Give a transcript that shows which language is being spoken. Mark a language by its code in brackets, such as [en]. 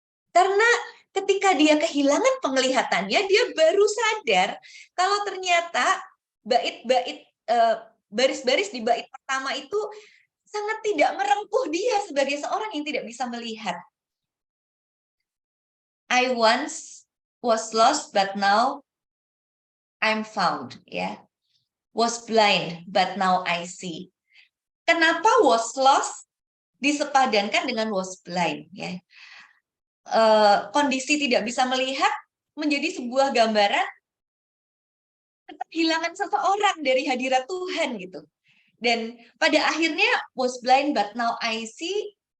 [id] Karena ketika dia kehilangan penglihatannya, dia baru sadar kalau ternyata bait-bait baris-baris di bait pertama itu sangat tidak merengkuh dia sebagai seorang yang tidak bisa melihat. [en] I once was lost, but now I'm found. Ya, was blind, but now I see. [id] Kenapa [en] was lost [id] disepadankan dengan [en] was blind? [id] Ya, kondisi tidak bisa melihat menjadi sebuah gambaran kehilangan seseorang dari hadirat Tuhan gitu. Dan pada akhirnya [en] was blind but now I see.